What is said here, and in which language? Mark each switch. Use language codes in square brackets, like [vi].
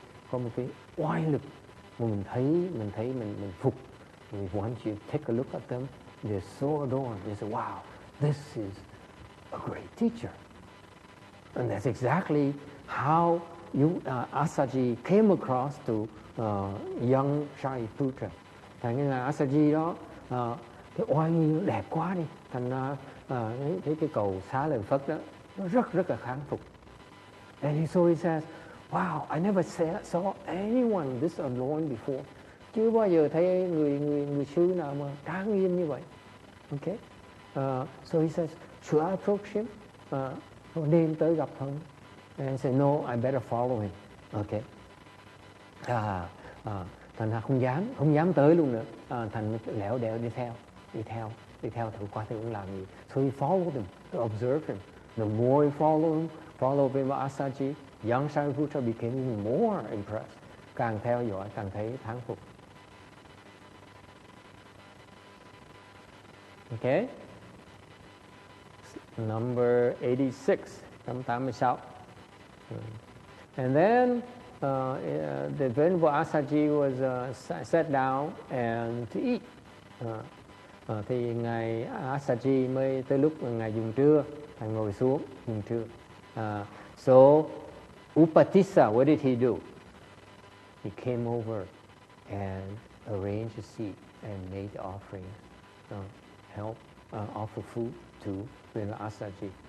[vi] Có một cái oai lực mà mình thấy mình phục [en] once you take a look at them, they're so adorned. You say, wow, this is a great teacher. And that's exactly how Asaji came across to young Shariputra. [vi] Thành cái ngài Asaji đó, cái oai nghi đẹp quá đi. Thành ra thấy cái cầu xá lợi Phất đó, nó rất là kháng phục. [en] And so he says, wow, I never saw anyone this adorned before. [vi] Chưa bao giờ thấy người sư nào mà trang nghiêm như vậy. [en] Okay. So he says, should I approach him? [vi] Nên tới gặp không? [en] And say, no, I better follow him. Okay. [vi] Thành ra không dám tới luôn nữa. Thành lẻo đẻo đi theo thử coi thử ông làm gì. [en] So he followed him, to observe him. The more he followed Vema Asaji, young Shariputra became even more impressed. [vi] Càng theo dõi, càng thấy thán phục. [en] Okay? Number 86, number 86. And then the Venerable Asaji was sat down and to eat. [vi] Thì ngài Asaji mới tới lúc ngài dùng trưa, ngài ngồi xuống dùng trưa. [en] So Upatissa, what did he do? He came over and arranged a seat and made the offering, help offer food to Venerable Asaji.